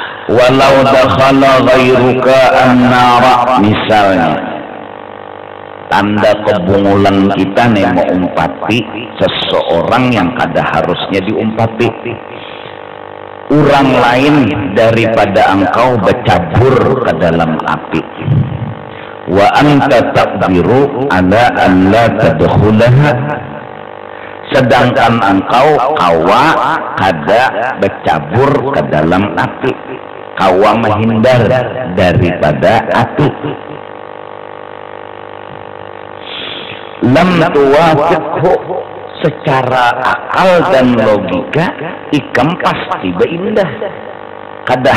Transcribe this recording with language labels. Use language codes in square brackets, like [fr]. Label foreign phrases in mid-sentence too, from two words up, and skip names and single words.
[ar] ولو دخل غيرك النار, [bjn] misalnya tanda kebungulan kita nih mengumpati seseorang yang kada harusnya diumpati, orang lain daripada engkau bercabur ke dalam api, [ar] وأنت تقدر على أن لا تدخلها, [bjn] sedangkan engkau kawa kada bercabur ke dalam api, kawa menghindar daripada api. [ar] لم توافقه, [bjn] secara akal dan logika ikam pasti beindah kada